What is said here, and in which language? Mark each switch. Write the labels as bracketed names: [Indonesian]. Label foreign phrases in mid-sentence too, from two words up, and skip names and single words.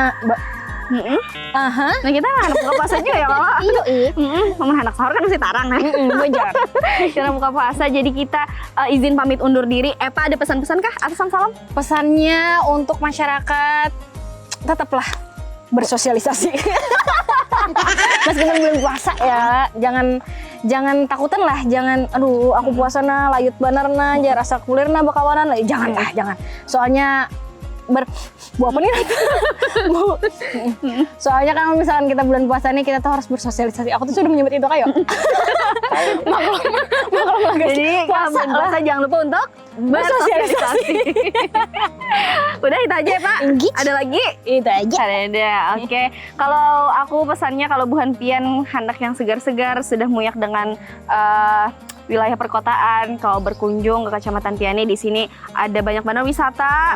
[Indonesian] Nah kita anak buka puasa juga ya kalau ngomong anak sahur kan masih tarang nih. Wajar. Karena buka puasa jadi kita izin pamit undur diri. Pak ada pesan-pesan kah atau salam? Pesannya untuk masyarakat tetaplah bersosialisasi. Meskipun belum puasa ya, [Banjar] jangan takutan lah, jangan aduh aku puasa na layut banar na jar rasa kulir na bakawanan lah, jangan. [Indonesian] Soalnya apa nih? Soalnya kan misalkan kita bulan puasa nih kita tuh harus bersosialisasi. Aku tuh sudah menyebut itu kayak. Maklum lah guys. Jadi puasa jangan lupa untuk bersosialisasi. Udah itu aja ya Pak. Ada lagi? Itu aja. Ada. Oke. [Banjar] Kalau aku pesannya kalau buhan pian hendak yang segar-segar sudah muyak dengan wilayah perkotaan, kalau berkunjung [Indonesian] ke Kecamatan Piane di sini ada banyak banget wisata.